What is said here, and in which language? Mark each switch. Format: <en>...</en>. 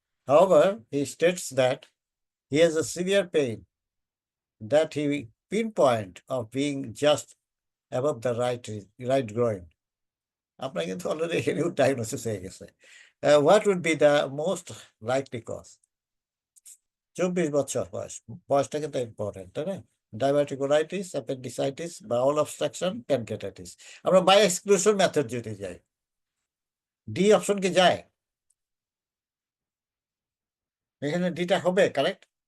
<en>However, he states that he has a severe pain that he pinpoint of being just above the right groin.</en> <bn>আপনার কিন্তু already এখানেও diagnosis হয়ে গেছে।</bn> <en>What would be the most likely cause?</en> <bn>24 বছর বয়স, বয়সটা কিন্তু important, তাই না? ডায়াবেটিকুলাইটিস, অ্যাপেন্ডিসাইটিস, বাউল অবস্ট্রাকশন, প্যানক্রিয়াটাইটিস। আমরা বাই এক্সক্লুশন মেথড যদি যাই, ডি অপশন কি যায়? এখানে ডিটা হবে কারেক্ট?</bn>